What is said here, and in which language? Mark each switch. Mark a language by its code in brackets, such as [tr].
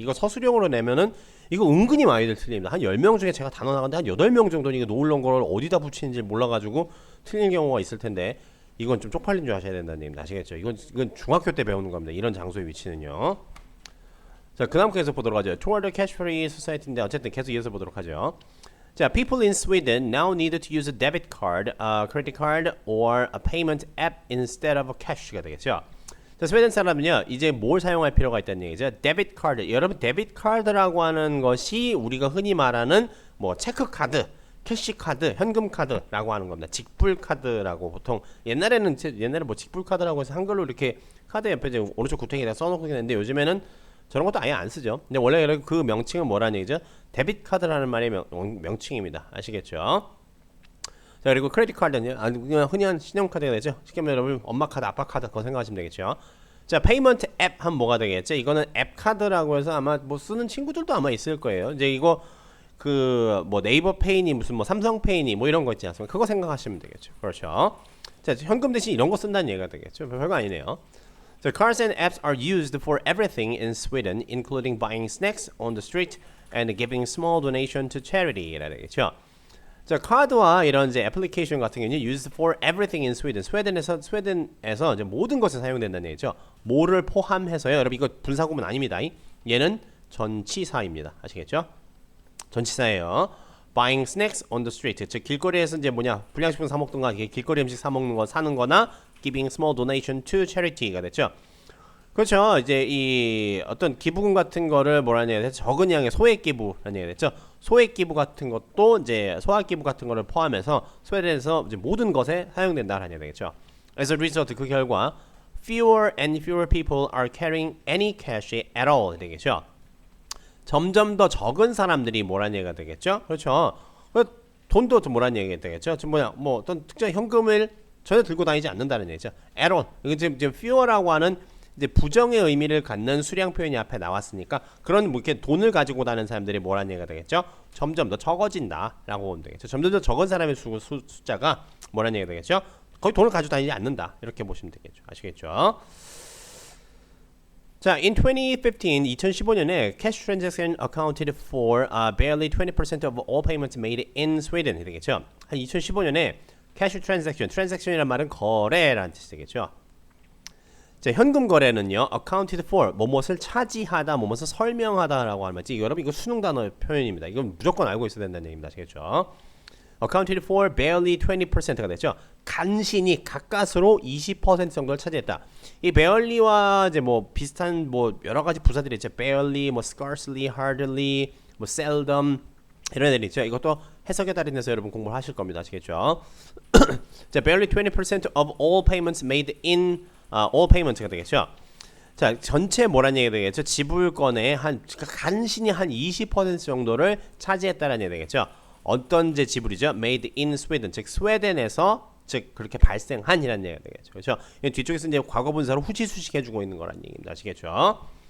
[ko] 이거 서술형으로 내면은 이거 은근히 많이들 틀립니다. 한 10명 중에 제가 단어 나갔는데 한 8명 정도는 이거 노을런 거를 어디다 붙이는지 몰라가지고 틀린 경우가 있을 텐데 이건 좀 쪽팔린 줄 아셔야 된다는 얘기입니다. 아시겠죠? 이건 중학교 때 배우는 겁니다. 이런 장소의 위치는요. 자, 그 다음 계속 보도록 하죠. [en] Toward the cash-free society [ko] 인데 어쨌든 계속 이어서 보도록 하죠. [en] 자, people in Sweden now need to use a debit card, a credit card, or a payment app instead of a cash가 되겠죠. [ko] 자, 스웨덴 사람은요 이제 뭘 사용할 필요가 있다는 얘기죠. 데빗 카드. 여러분 데빗 카드라고 하는 것이 우리가 흔히 말하는 뭐 체크 카드, 캐시 카드, 현금 카드라고 하는 겁니다. 직불 카드라고 보통 옛날에 뭐 직불 카드라고 해서 한글로 이렇게 카드 옆에 이제 오른쪽 구탱이에다 써놓고 있는데 요즘에는 저런 것도 아예 안 쓰죠. 근데 원래 그 명칭은 뭐라는 얘기죠? 데빗 카드라는 말의 명칭입니다. 아시겠죠? 자, 그리고 크레딧 카드는 그냥 흔히 한 신용카드가 되죠. 쉽게 말하면 여러분 엄마 카드, 아빠 카드 그거 생각하시면 되겠죠. 자, 페이먼트 앱 하면 뭐가 되겠죠? 이거는 앱 카드라고 해서 아마 뭐 쓰는 친구들도 아마 있을 거예요. 이제 이거 그 뭐 네이버 페이니 무슨 뭐 삼성 페이니 뭐 이런 거 있지 않습니까? 그거 생각하시면 되겠죠. 그렇죠. 자, 현금 대신 이런 거 쓴다는 얘기가 되겠죠. 별거 아니네요. [en] So cards and apps are used for everything in Sweden, including buying snacks on the street and giving small donation to charity. [ko] 되겠죠. 자, 카드와 이런 이제 애플리케이션 같은 경우는 [en] used for everything in Sweden. [ko] 스웨덴에서 이제 모든 것에 사용된다는 얘기죠. 뭐를 포함해서요. 여러분 이거 분사구문 아닙니다. 얘는 전치사입니다. 아시겠죠? 전치사예요. [en] Buying snacks on the street. [ko] 즉 길거리에서 이제 뭐냐 불량식품 사 먹든가 길거리 음식 사 먹는 거 사는 거나 [en] giving small donation to charity [ko] 가 됐죠. 그렇죠. 이제 이 어떤 기부금 같은 거를 뭐라는 얘기가 됐죠. 적은 양의 소액 기부라는 얘기가 됐죠. 소액 기부 같은 것도 이제 소액 기부 같은 거를 포함해서 스웨덴에서 이제 모든 것에 사용된다라는 얘기가 되겠죠. [en] As a result [ko] 그 결과 [en] fewer and fewer people are carrying any cash at all 되겠죠. [ko] 점점 더 적은 사람들이 뭐라는 얘기가 되겠죠. 그렇죠. 돈도 뭐라는 얘기가 되겠죠. 지금 뭐냐 뭐 어떤 특정 현금을 전혀 들고 다니지 않는다는 얘기죠. [en] at all. [ko] 이거 지금 fewer라고 하는 이제 부정의 의미를 갖는 수량 표현이 앞에 나왔으니까 그런 뭐 이렇게 돈을 가지고 다니는 사람들이 뭐라는 얘기가 되겠죠. 점점 더 적어진다라고 보면 되겠죠. 점점 더 적은 사람의 숫자가 뭐라는 얘기가 되겠죠. 거의 돈을 가지고 다니지 않는다 이렇게 보시면 되겠죠. 아시겠죠? [en] 자, in 2015년에 cash transaction accounted for barely 20% of all payments made in Sweden 되겠죠. [ko] 한 2015년에 cash transaction이란 말은 거래라는 뜻이 되겠죠. 자, 현금 거래는요, accounted for, 뭐뭇을 차지하다, 뭐뭇을 설명하다라고 하는 말이지. 여러분 이거 수능 단어 표현입니다. 이건 무조건 알고 있어야 된다는 얘기입니다. 아시겠죠? [en] accounted for barely 20%가 됐죠. [ko] 간신히 가까스로 20% 정도를 차지했다. 이 barely와 이제 뭐 비슷한 뭐 여러 가지 부사들이 있죠. barely, 뭐 scarcely, hardly, 뭐 seldom 이런 애들이 있죠. 이것도 해석에 따라서 여러분 공부를 하실 겁니다. 아시겠죠? [en] 자, barely 20% of all payments made in all payments가 되겠죠. [ko] 자, 전체 뭐라는 얘기가 되겠죠? 지불권의 간신히 한 20% 정도를 차지했다라는 얘기가 되겠죠. 어떤 제 지불이죠? [en] Made in Sweden, [ko] 즉 스웨덴에서 즉 그렇게 발생한이라는 얘기가 되겠죠. 그렇죠? 뒤쪽에서 이제 과거 분사로 후지수식 해주고 있는 거라는 얘기입니다. 아시겠죠?